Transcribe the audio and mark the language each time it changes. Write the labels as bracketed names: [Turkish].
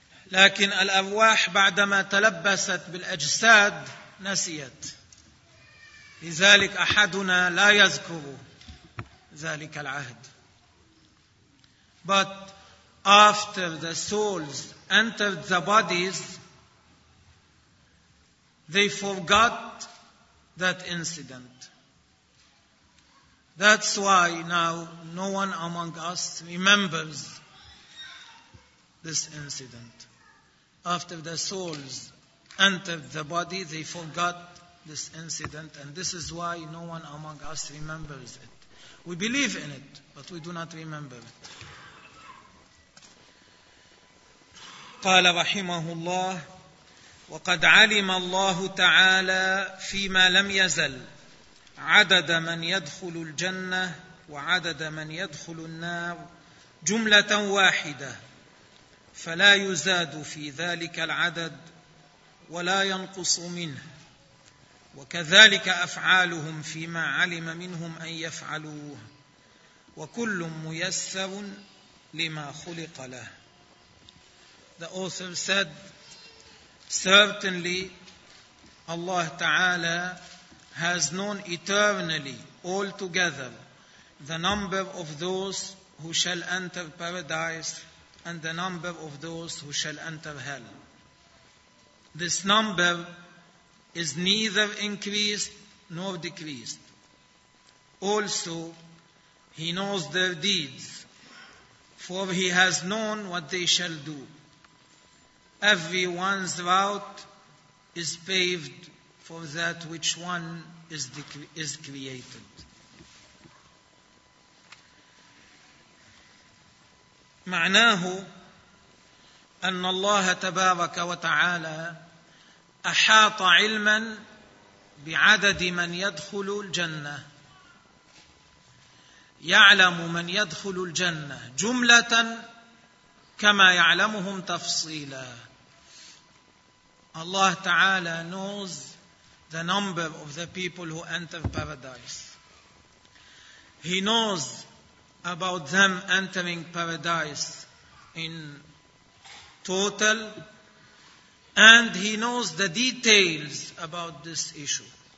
[Arabic] لكن الأرواح بعدما تلبست بالأجساد نسيت، لذلك أحدنا لا يذكر ذلك العهد. [English] But after the souls entered the bodies, they forgot that incident. That's why now no one among us remembers this incident. After the souls entered the body, they forgot this incident, and this is why no one among us remembers it. We believe in it, but we do not remember it. [Arabic] قال رحمه الله وقد علم الله تعالى فيما لم يزل عدد من يدخل الجنة وعدد من يدخل النار جملة واحدة فلا يزاد في ذلك العدد ولا ينقص منه وكذلك أفعالهم فيما علم منهم أن يفعلوه وكل ميسر لما خلق له. [English] The author said, certainly Allah Ta'ala has known eternally altogether the number of those who shall enter paradise and the number of those who shall enter hell. This number is neither increased nor decreased. Also, he knows their deeds, for he has known what they shall do. Everyone's route is paved for that which one is created. [Arabic] معناه أن الله تبارك وتعالى أحاط علما بعدد من يدخل الجنة، يعلم من يدخل الجنة جملة كما يعلمهم تفصيلا. [English] الله تعالى knows the number of the people who enter paradise. He knows about them entering paradise in total, and he knows the details about this issue.